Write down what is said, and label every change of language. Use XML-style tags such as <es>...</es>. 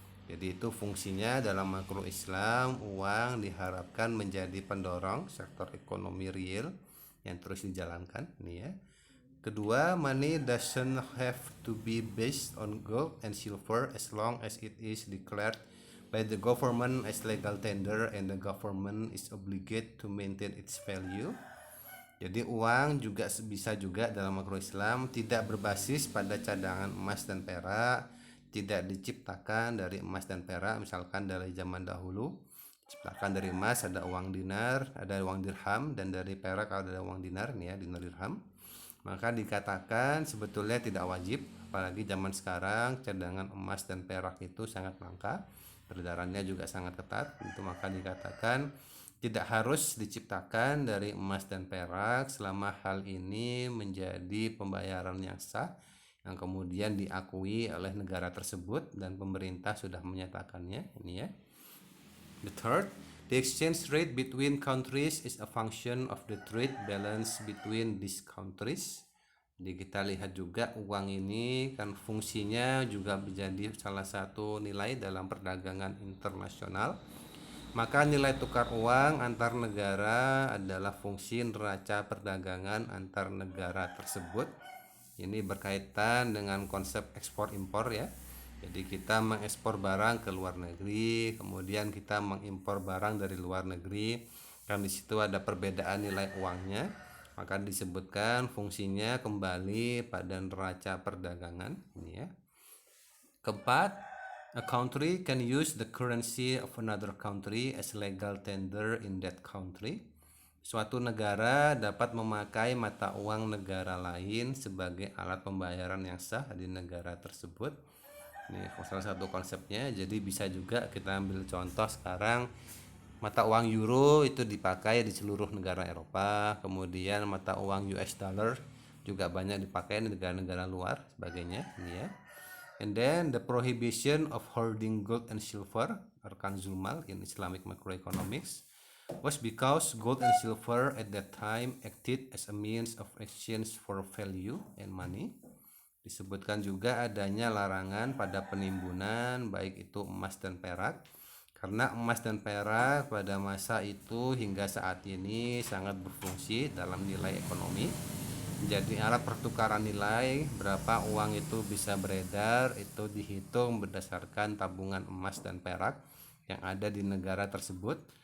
<id>Jadi itu fungsinya dalam makro Islam, uang diharapkan menjadi pendorong sektor ekonomi real yang terus dijalankan nih ya. Kedua,</id> <en>money doesn't have to be based on gold and silver as long as it is declared by the government as legal tender and the government is obligated to maintain its value.</en> <id>Jadi uang juga bisa juga dalam makro Islam tidak berbasis pada cadangan emas dan perak, tidak diciptakan dari emas dan perak, misalkan dari zaman dahulu diciptakan dari emas ada uang dinar, ada uang dirham, dan dari perak ada uang dinar nih ya, dinar dirham. Maka dikatakan sebetulnya tidak wajib, apalagi zaman sekarang cadangan emas dan perak itu sangat langka, peredarannya juga sangat ketat, itu maka dikatakan tidak harus diciptakan dari emas dan perak selama hal ini menjadi pembayaran yang sah yang kemudian diakui oleh negara tersebut dan pemerintah sudah menyatakannya ini ya.</id> <en>The third, the exchange rate between countries is a function of the trade balance between these countries.</en> <id>Jadi kita lihat juga uang ini kan fungsinya juga menjadi salah satu nilai dalam perdagangan internasional. Maka nilai tukar uang antar negara adalah fungsi neraca perdagangan antar negara tersebut. Ini berkaitan dengan konsep ekspor impor ya. Jadi kita mengekspor barang ke luar negeri, kemudian kita mengimpor barang dari luar negeri. Kan di situ ada perbedaan nilai uangnya, maka disebutkan fungsinya kembali pada neraca perdagangan ini ya. Keempat,</id> <en>a country can use the currency of another country as legal tender in that country.</en> <id>Suatu negara dapat memakai mata uang negara lain sebagai alat pembayaran yang sah di negara tersebut. Ini salah satu konsepnya. Jadi bisa juga kita ambil contoh sekarang mata uang euro itu dipakai di seluruh negara Eropa, kemudian mata uang US dollar juga banyak dipakai di negara-negara luar sebagainya ini ya.</id> <en>And then the prohibition of hoarding gold and silver or kanzul mal in Islamic macroeconomics was because gold and silver at that time acted as a means of exchange for value and money.</en> <id>Disebutkan juga adanya larangan pada penimbunan baik itu emas dan perak, karena emas dan perak pada masa itu hingga saat ini sangat berfungsi dalam nilai ekonomi, menjadi alat pertukaran nilai. Berapa uang itu bisa beredar itu dihitung berdasarkan tabungan emas dan perak yang ada di negara tersebut.</id>